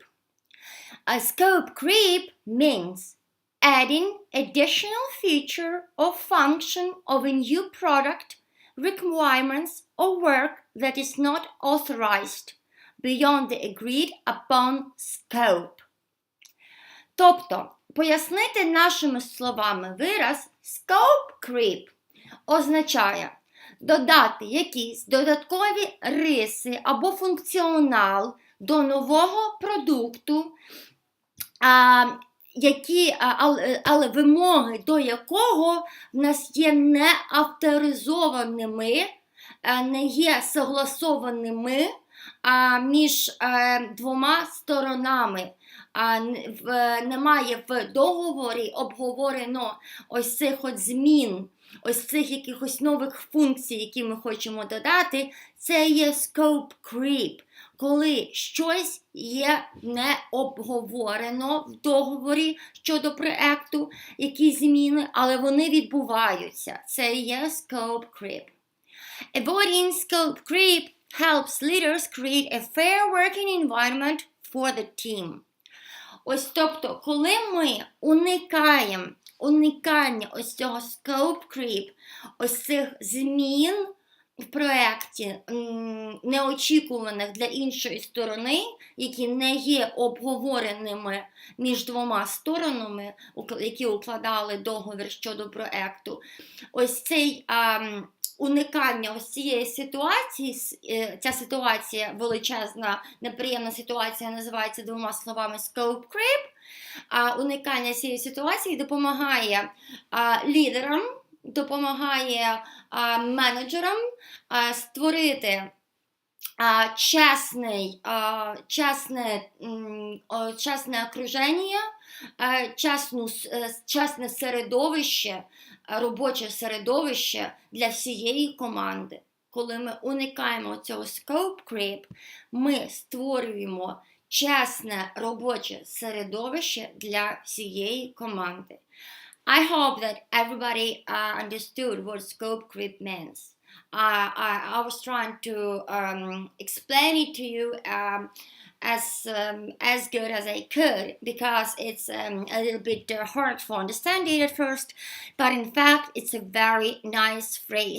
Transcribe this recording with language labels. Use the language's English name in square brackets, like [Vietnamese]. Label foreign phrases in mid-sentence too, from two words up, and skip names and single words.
[English] A scope creep means adding additional feature or function of a new product, requirements, or work that is not authorized beyond the agreed upon scope. [Ukrainian] Тобто, пояснити нашими словами вираз [English] scope creep [Ukrainian] означає додати якісь додаткові риси або функціонал до нового продукту, але вимоги до якого в нас є не авторизованими, не є согласованими між 2 сторонами. Немає в договорі обговорено ось цих змін, ось цих якихось нових функцій, які ми хочемо додати. Це є [English] scope creep, [Ukrainian] коли щось є не обговорено в договорі щодо проекту, якісь зміни, але вони відбуваються. Це є [English] scope creep. Avoiding scope creep helps leaders create a fair working environment for the team. [Ukrainian] Ось, тобто, коли ми уникання ось цього [English] scope creep, [Ukrainian] ось цих змін в проєкті, неочікуваних для іншої сторони, які не є обговореними між 2 сторонами, які укладали договір щодо проєкту, ось цей уникання ось цієї ситуації, ця ситуація величезна, неприємна ситуація, називається 2 словами [English] scope creep. [Ukrainian] Уникання цієї ситуації допомагає лідерам, допомагає менеджерам створити чесне окруження, чесне середовище, робоче середовище для всієї команди. Коли ми уникаємо цього [English] scope creep, [Ukrainian] ми створюємо чесне робоче середовище для всієї команди. [English] I hope that everybody understood what scope creep means. I was trying to explain it to you as good as I could, because it's a little bit hard to understand it at first, but in fact it's a very nice phrase.